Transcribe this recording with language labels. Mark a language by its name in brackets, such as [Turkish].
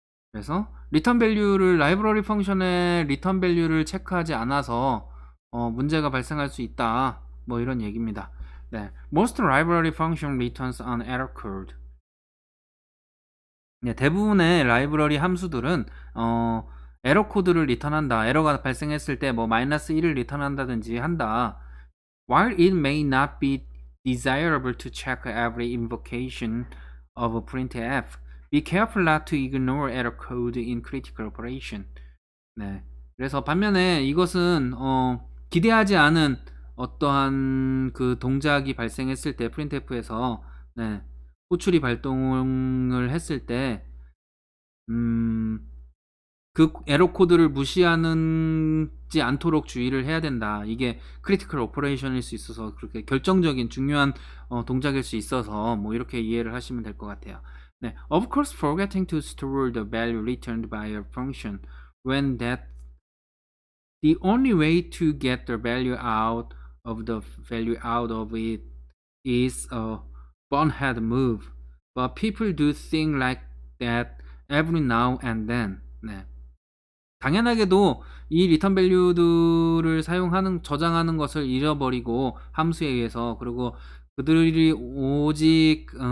[Korean] 그래서 return value를 라이브러리 펑션의 return value를 체크하지 않아서 문제가 발생할 수 있다. 뭐 이런 얘기입니다. 네. [English] Most library function returns an error code. [Korean] 네, 대부분의 라이브러리 함수들은 에러 코드를 리턴한다. 에러가 발생했을 때 뭐 -1을 리턴한다든지 한다. [English] While it may not be desirable to check every invocation of printf, be careful not to ignore error code in critical operation. [Korean] 네, 그래서 반면에 이것은 기대하지 않은 어떠한 그 동작이 발생했을 때 printf에서 네, 호출이 발동을 했을 때 그 에러 코드를 무시하지 않도록 주의를 해야 된다. 이게 크리티컬 오퍼레이션일 수 있어서 그렇게 결정적인 중요한 동작일 수 있어서 뭐 이렇게 이해를 하시면 될 것 같아요. 네, [English] of course, forgetting to store the value returned by a function when that the only way to get the value out of it is a bonehead move. But people do things like that every now and then. 네. [Korean] 당연하게도 이 리턴 밸류들을 저장하는 것을 잃어버리고 함수에 의해서 그리고 그들이 오직